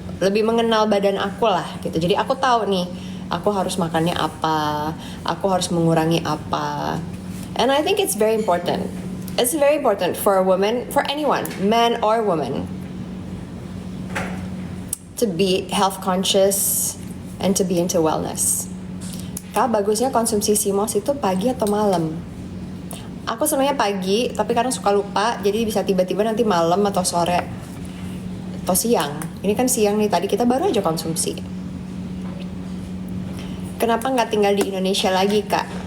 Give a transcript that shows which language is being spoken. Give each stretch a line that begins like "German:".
Indonesian: Lebih mengenal badan aku lah gitu. Jadi aku tahu nih, aku harus makannya apa, aku harus mengurangi apa.
English: And I think it's very important. It's very important for a woman, for anyone, man or woman, to be health conscious and to be into wellness.
Indonesian: Kak, bagusnya konsumsi CMOS itu pagi atau malam? Aku senangnya pagi, tapi kadang suka lupa, jadi bisa tiba-tiba nanti malam atau sore atau siang. Ini kan siang nih, tadi kita baru aja konsumsi. Kenapa nggak tinggal di Indonesia lagi, Kak?